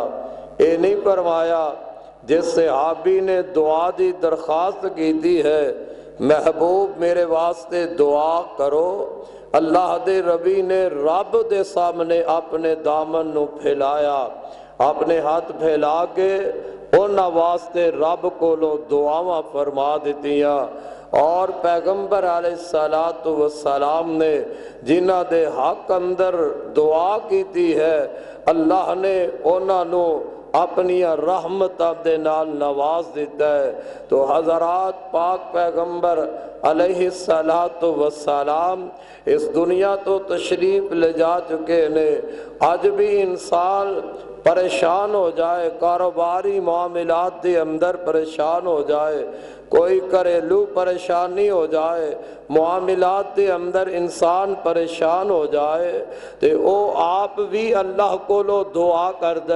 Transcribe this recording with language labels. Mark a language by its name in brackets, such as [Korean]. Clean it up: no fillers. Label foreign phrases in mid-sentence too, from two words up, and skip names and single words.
[Punjabi] اے نہیں فرمایا جس صحابی نے دعا دی درخواست کی دی ہے محبوب میرے واسطے دعا کرو، اللہ دے ربی نے رب دے سامنے اپنے دامن نو پھیلایا، اپنے ہاتھ پھیلا کے انہاں واسطے رب کو لو دعاواں فرما دیتیاں. اور پیغمبر [Arabic] علیہ السلام [Punjabi] نے جنہ دے حق اندر دعا کیتی ہے اللہ نے انہاں نو اپنی رحمت دے نال نواز دیتا ہے. تو حضرات پاک پیغمبر [Arabic] علیہ السلام [Punjabi] اس دنیا تو تشریف لے جا چکے نے. آج بھی انسان پریشان ہو جائے، کاروباری معاملات دے اندر پریشان ہو جائے، کوئی گھریلو پریشانی ہو جائے، معاملات دے اندر انسان پریشان ہو جائے تے او آپ بھی اللہ کو لو دعا کر دے.